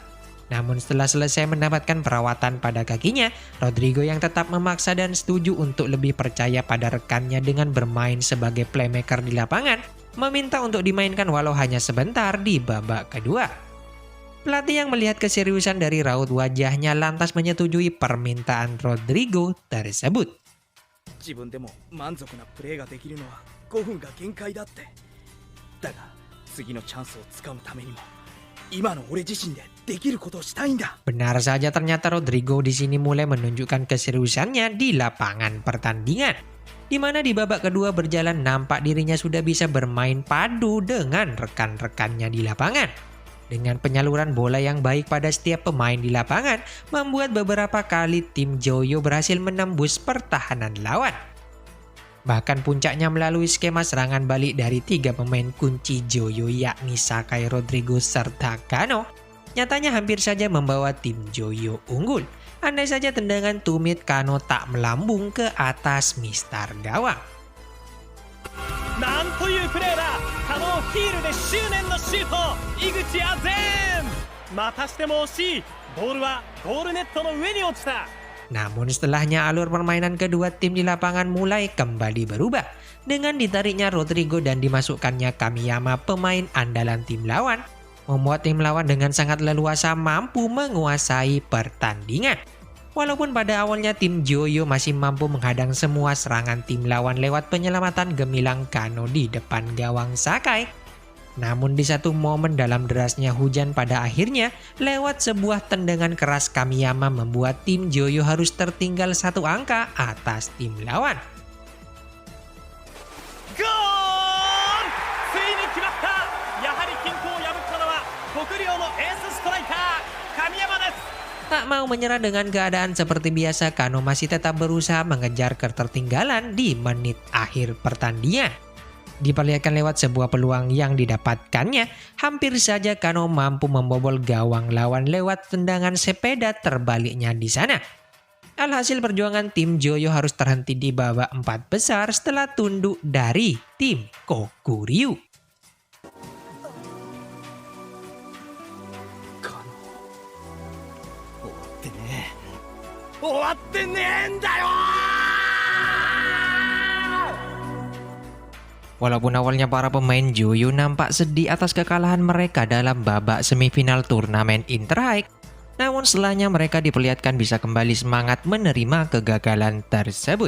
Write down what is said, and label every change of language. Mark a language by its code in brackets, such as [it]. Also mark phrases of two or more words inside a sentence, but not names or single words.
[id] Namun setelah selesai mendapatkan perawatan pada kakinya, Rodrigo yang tetap memaksa dan setuju untuk lebih percaya pada rekannya dengan bermain sebagai playmaker di lapangan, meminta untuk dimainkan walau hanya sebentar di babak kedua. Pelatih yang melihat keseriusan dari raut wajahnya lantas menyetujui permintaan Rodrigo tersebut. [ja] 自分でも満足なプレーができるのは5分が限界だって。だが次のチャンスをつかむためにも今の俺自身でできることをしたいんだ。 [id] Benar saja ternyata Rodrigo di sini mulai menunjukkan keseriusannya di lapangan pertandingan. Di mana di babak kedua berjalan nampak dirinya sudah bisa bermain padu dengan rekan-rekannya di lapangan. Dengan penyaluran bola yang baik pada setiap pemain di lapangan, membuat beberapa kali tim Joyo berhasil menembus pertahanan lawan. Bahkan puncaknya melalui skema serangan balik dari tiga pemain kunci Joyo yakni Sakai, Rodrigo, serta Kano, nyatanya hampir saja membawa tim Joyo unggul. Andai saja tendangan tumit Kano tak melambung ke atas mistar gawang. [ja] なんというプレーだ。可能ヒールで執念のシュート。井口あぜん。またしても惜しい。ボールはゴールネットの上に落ちた。 [id] Namun setelahnya alur permainan kedua tim di lapangan mulai kembali berubah dengan ditariknya Rodrigo dan dimasukkannya Kamiyama, pemain andalan tim lawan, membuat tim lawan dengan sangat leluasa mampu menguasai pertandingan. Walaupun pada awalnya tim Joyo masih mampu menghadang semua serangan tim lawan lewat penyelamatan gemilang Kano di depan gawang Sakai. Namun di satu momen dalam derasnya hujan pada akhirnya, lewat sebuah tendangan keras Kamiyama membuat tim Joyo harus tertinggal 1 angka atas tim lawan. [ja] ゴール、ついに決まった。やはり均衡を破ったのは国領のエースストライカー神山です。 [id] Tak mau menyerah dengan keadaan seperti biasa, Kano masih tetap berusaha mengejar ketertinggalan di menit akhir pertandingan. Diperlihatkan lewat sebuah peluang yang didapatkannya, hampir saja Kano mampu membobol gawang lawan lewat tendangan sepeda terbaliknya di sana. Alhasil perjuangan tim Joyo harus terhenti di babak 4 besar setelah tunduk dari tim Kokuryu. [ja] 終わってねえんだよ。 [id] Walaupun awalnya para pemain Joyo nampak sedih atas kekalahan mereka dalam babak semifinal turnamen Interhike, namun setelahnya mereka diperlihatkan bisa kembali semangat menerima kegagalan tersebut.